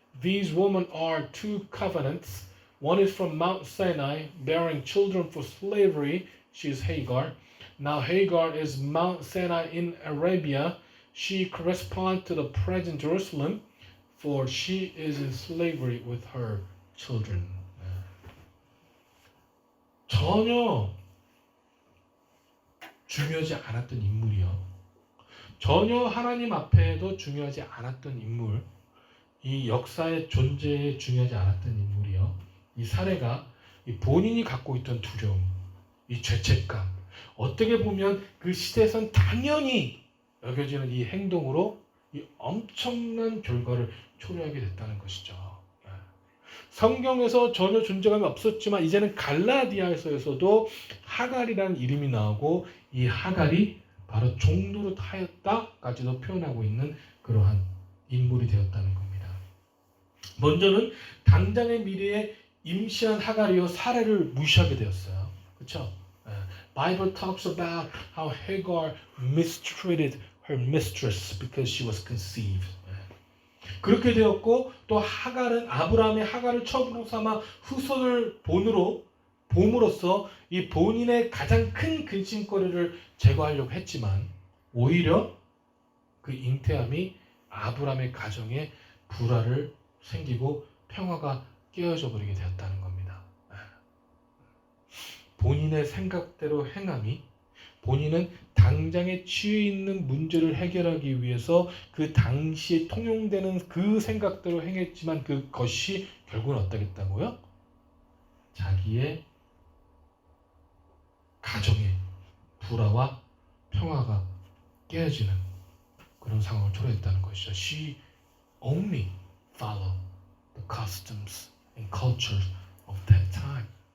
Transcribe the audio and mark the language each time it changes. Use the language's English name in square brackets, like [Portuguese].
[English] These women are two covenants. One is from Mount Sinai, bearing children for slavery. She is Hagar. Now Hagar is Mount Sinai in Arabia. She corresponds to the present Jerusalem, for she is in slavery with her children. [Korean] 전혀 중요하지 않았던 인물이요. 전혀 하나님 앞에도 중요하지 않았던 인물. 이 역사의 존재에 중요하지 않았던 인물이요. 이 사례가 이 본인이 갖고 있던 두려움, 이 죄책감, 어떻게 보면 그 시대에선 당연히 여겨지는 이 행동으로 이 엄청난 결과를 초래하게 됐다는 것이죠. 성경에서 전혀 존재감이 없었지만 이제는 갈라디아에서도 하갈이라는 이름이 나오고 이 하갈이 바로 종노릇하였다까지도 표현하고 있는 그러한 인물이 되었다는 겁니다. 먼저는 당장의 미래에 임시한 하갈이요 사례를 무시하게 되었어요. 그렇죠? [English] Bible talks about how Hagar mistreated her mistress because she was conceived. [Korean] 그렇게 되었고 또 하갈은 아브라함의 하갈을 처부로 삼아 후손을 봄으로써 이 본인의 가장 큰 근심거리를 제거하려고 했지만 오히려 그 잉태함이 아브라함의 가정에 불화를 생기고 평화가 깨어져 버리게 되었다는 겁니다. 본인의 생각대로 행함이 본인은 당장에 취해 있는 문제를 해결하기 위해서 그 당시에 통용되는 그 생각대로 행했지만 그것이 결국은 어떠겠다고요? 자기의 가정의 불화와 평화가 깨어지는 그런 상황을 초래했다는 것이죠. [English] She only followed the customs and cultures of that time.